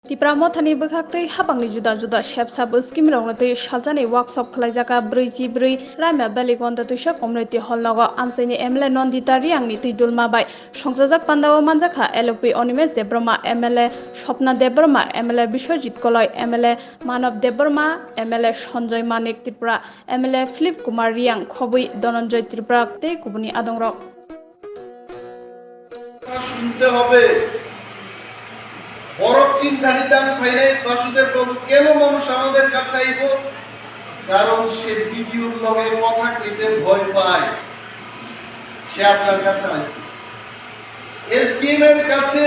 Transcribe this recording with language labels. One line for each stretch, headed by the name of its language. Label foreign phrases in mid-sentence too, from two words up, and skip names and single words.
Kok Borok: TIPRA Mothani bwkhaktai Hapangni juda shepsab scheme ronglatwi saljani workshop khlaijaka 44 Raima Valley Gandatwisao
English: community hall
Kok Borok: nago Ansaini MLA Nondita Riangni tuidulma bai songjajak Panda o manjakha LP Onimesh Debroma MLA Swapna Debroma MLA Biswajit Koloi MLA Manav Debroma MLA Sanjoy Manik TIPRA MLA Philip Kumar Riang Khobui Dhananjay TIPRA tei kubuni adongrok
Bangla: শুনতে হবে বড় চিন্তা নিতাম ফাইনাই বাসুদেব বাবু কেন মানুষ আমাদের কাছে আইব কারণ সে ভিডিওর লগে কথা কইতে ভয় পায় সে আপনার কাছে আসবে এসডিএম এর কাছে